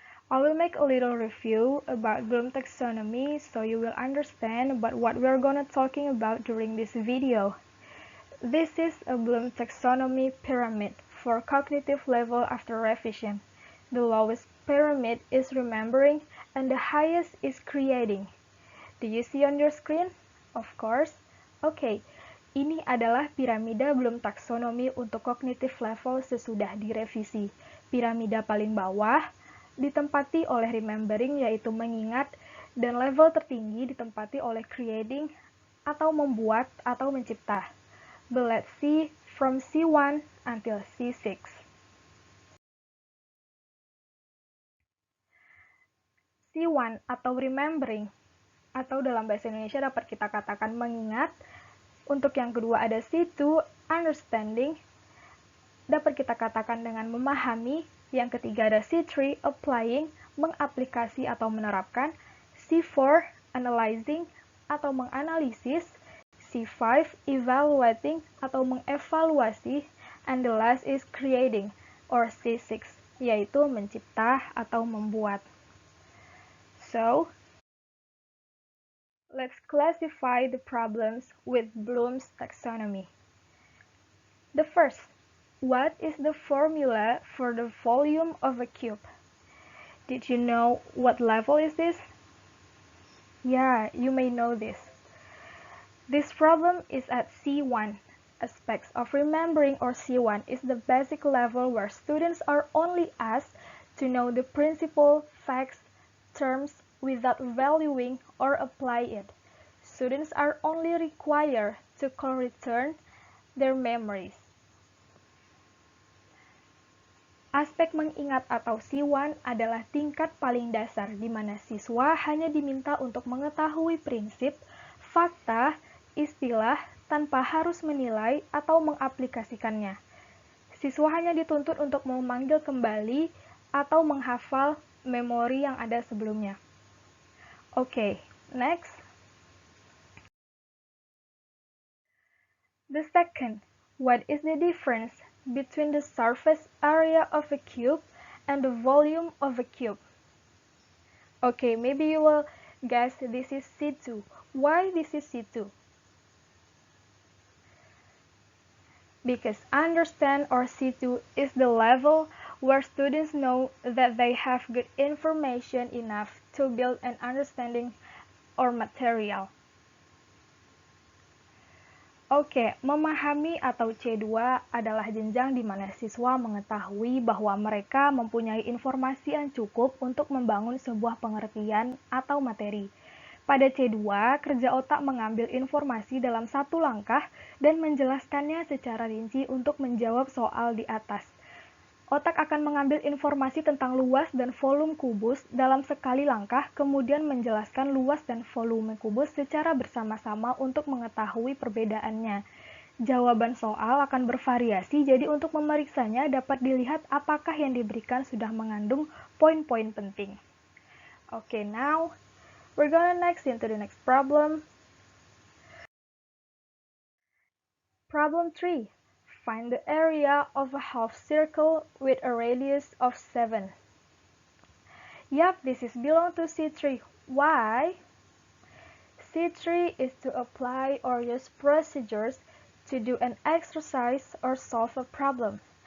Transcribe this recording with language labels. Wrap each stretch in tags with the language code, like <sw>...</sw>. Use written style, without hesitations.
<en>I will make a little review about Bloom taxonomy so you will understand about what we're gonna talking about during this video. This is a Bloom taxonomy pyramid for cognitive level after revision. The lowest pyramid is remembering and the highest is creating. Do you see on your screen? Of course.</en> <id>Oke, ini adalah piramida Bloom taksonomi untuk cognitive level sesudah direvisi. Piramida paling bawah ditempati oleh remembering yaitu mengingat, dan level tertinggi ditempati oleh creating atau membuat atau mencipta.</id> <en>But let's see from C1 until C6.</en> <id>C1 atau remembering, atau dalam bahasa Indonesia dapat kita katakan mengingat. Untuk yang kedua ada C2, understanding, dapat kita katakan dengan memahami. Yang ketiga ada C3, applying, mengaplikasi atau menerapkan. C4, analyzing, atau menganalisis. C5, evaluating, atau mengevaluasi.</id> <en>And the last is creating, or C6,</en> <id>yaitu mencipta atau membuat.</id> <en>So, let's classify the problems with Bloom's taxonomy. The first, what is the formula for the volume of a cube? Did you know what level is this? Yeah, you may know this. This problem is at C1. Aspects of remembering, or C1, is the basic level where students are only asked to know the principle, facts, terms without valuing or apply it. Students are only required to return their memories.</en> <id>Aspek mengingat atau C1 adalah tingkat paling dasar di mana siswa hanya diminta untuk mengetahui prinsip, fakta, istilah tanpa harus menilai atau mengaplikasikannya. Siswa hanya dituntut untuk memanggil kembali atau menghafal memori yang ada sebelumnya.</id> <en>Okay, next. The second, what is the difference between the surface area of a cube and the volume of a cube? Okay, maybe you will guess this is C2. Why this is C2? Because understand, or C2, is the level where students know that they have good information enough to build an understanding or material.</en> <id>Oke, memahami atau C2 adalah jenjang di mana siswa mengetahui bahwa mereka mempunyai informasi yang cukup untuk membangun sebuah pengertian atau materi. Pada C2, kerja otak mengambil informasi dalam satu langkah dan menjelaskannya secara rinci untuk menjawab soal di atas. Otak akan mengambil informasi tentang luas dan volume kubus dalam sekali langkah, kemudian menjelaskan luas dan volume kubus secara bersama-sama untuk mengetahui perbedaannya. Jawaban soal akan bervariasi, jadi untuk memeriksanya dapat dilihat apakah yang diberikan sudah mengandung poin-poin penting.</id> <en>Okay, now we're gonna next into the next problem. Problem 3. Find the area of a half circle with a radius of 7. Yup, this is belong to C3. Why? C3 is to apply or use procedures to do an exercise or solve a problem.</en>